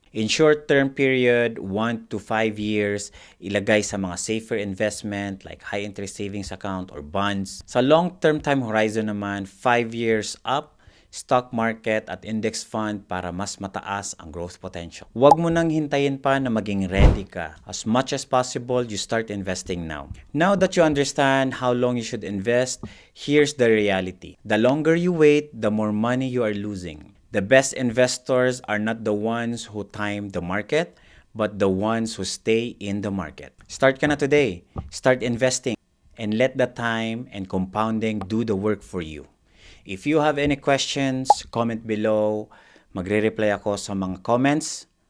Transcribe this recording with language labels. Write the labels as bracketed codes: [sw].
[en] In short-term period, 1 to 5 years, [tl] ilagay sa mga [en] safer investment like high-interest savings account or bonds. [tl] Sa [en] long-term time horizon [tl] naman, 5 years up, stock market at index fund para mas mataas ang growth potential. Huwag mo nang hintayin pa na maging ready ka. [en] As much as possible, you start investing now. Now that you understand how long you should invest, here's the reality. The longer you wait, the more money you are losing. The best investors are not the ones who time the market, but the ones who stay in the market. [tl] Start ka na today. [en] Start investing and let the time and compounding do the work for you. If you have any questions, comment below. [tl] Magre-reply ako sa mga comments.